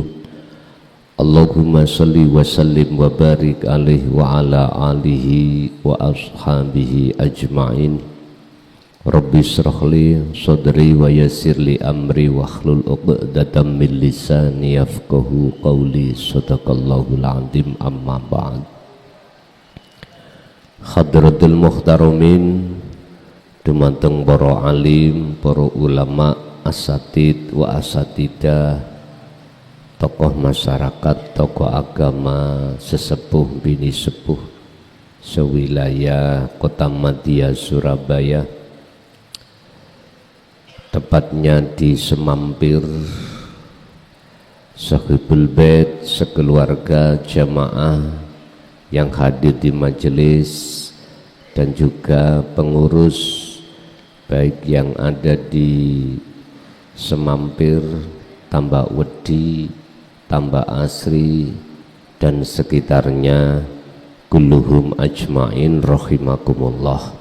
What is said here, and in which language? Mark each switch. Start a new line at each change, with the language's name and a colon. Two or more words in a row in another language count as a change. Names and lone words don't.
Arabic: اللهم صل وسلم وبارك عليه وعلى آله وأصحابه أجمعين. رب اشرح لي صدري ويسر لي أمري واحلل عقدة من لساني يفقهوا قولي. صدق الله العظيم. أما بعد. حضرة المحترمين,
Javanese: dumateng para alim, para ulama,
Arabic: الأساتيذ والأستاذات,
Indonesian: tokoh masyarakat, tokoh agama,
Javanese: sesepuh bini sepuh sewilayah Kota Madya Surabaya,
Indonesian: tepatnya di Semampir,
Arabic: صاحب البيت,
Indonesian: sekeluarga jamaah yang hadir di majelis, dan juga pengurus baik yang ada di Semampir, Tambak Wedi, Tambak Asri dan sekitarnya,
Arabic: كلهم أجمعين رحمكم الله.